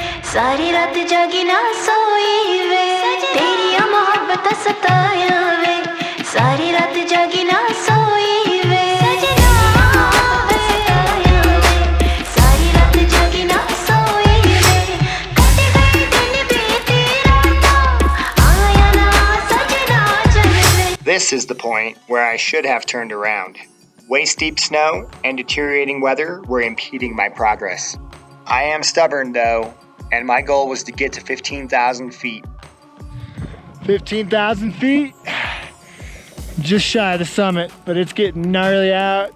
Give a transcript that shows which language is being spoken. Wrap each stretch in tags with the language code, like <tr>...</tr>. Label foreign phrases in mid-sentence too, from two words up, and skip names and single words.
<pa>ਸਾਰੀ ਰਾਤ ਜਾਗੀ ਨਾ ਸੋਈ ਵੇ ਤੇਰੀ ਮੁਹੱਬਤ ਸਤਾਇਆ ਵੇ ਸਾਰੀ ਰਾਤ ਜਾਗੀ ਨਾ ਸੋਈ ਵੇ ਸੱਜਣਾ ਵੇ ਸਤਾਇਆ ਵੇ ਸਾਰੀ ਰਾਤ ਜਾਗੀ ਨਾ ਸੋਈ ਵੇ ਕੱਟੇ ਗਏ ਦਿਨ ਬੀਤੀ ਰਾਤਾਂ ਆਇਆ ਨਾ ਸੱਜਣਾ ਚੱਲ ਵੇ.</pa> <en>This is the point where I should have turned around. Waist-deep snow and deteriorating weather were impeding my progress. I am stubborn though, and my goal was to get to 15,000 feet. 15,000 feet? Just shy of the summit, but it's getting gnarly out.</en>